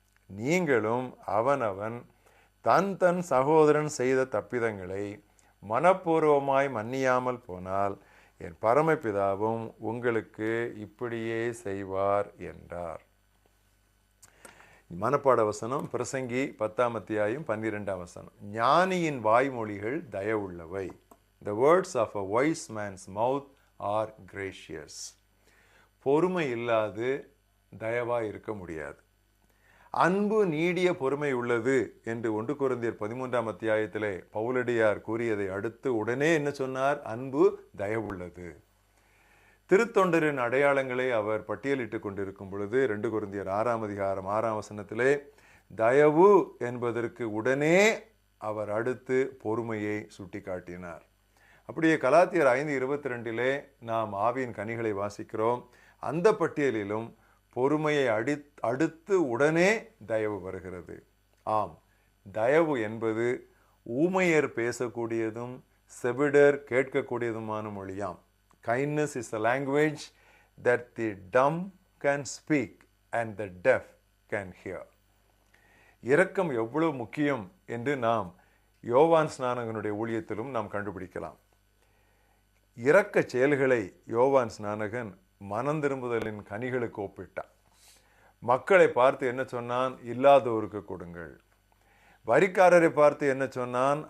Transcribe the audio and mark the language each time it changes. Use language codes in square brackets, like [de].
[ta] நீங்களும் அவனவன் தன் தன் சகோதரன் செய்த தப்பிதங்களை மனப்பூர்வமாய் மன்னியாமல் போனால் என் பரமபிதாவும் உங்களுக்கு இப்படியே செய்வார் என்றார். மனப்பாட வசனம் பிரசங்கி 10ஆம் அத்தியாயம் 12ஆம் வசனம். ஞானியின் வாய்மொழிகள் தயவுள்ளவை. [en] The words of a wise man's mouth are gracious. [ta] பொறுமை இல்லாது தயவா இருக்க முடியாது. அன்பு நீடிய பொறுமை உள்ளது என்று 1 கொரிந்தியர் 13ஆம் அத்தியாயத்திலே பவுலடியார் கூறியதை அடுத்து உடனே என்ன சொன்னார்? அன்பு தயவுள்ளது. திருத்தொண்டரின் அடையாளங்களை அவர் பட்டியலிட்டு கொண்டிருக்கும் பொழுது 2 கொரிந்தியர் 6ஆம் அதிகாரம் 6ஆம் வசனத்திலே தயவு என்பதற்கு உடனே அவர் அடுத்து பொறுமையை சுட்டி காட்டினார். அப்படியே கலாத்தியர் 5:22 நாம் ஆவியின் கனிகளை வாசிக்கிறோம். அந்த பட்டியலிலும் பொறுமையை அடுத்து உடனே தயவு வருகிறது. ஆம், தயவு என்பது ஊமையர் பேசக்கூடியதும் செவிடர் கேட்கக்கூடியதுமான மொழியாம். [en] Kindness is a language that the dumb can speak and the deaf can hear. [ta] இரக்கம் எவ்வளவு முக்கியம் என்று நாம் யோவான் ஸ்நானகனுடைய ஊழியத்திலும் நாம் கண்டுபிடிக்கலாம். இரக்க செயல்களை யோவான் ஸ்நானகன் மனம் திரும்புதலின் கனிகளுக்கு ஒப்பிட்டான். மக்களை பார்த்து என்ன சொன்னான்? இல்லாதோருக்கு கொடுங்கள். வரிக்காரரை பார்த்து என்ன சொன்னான்?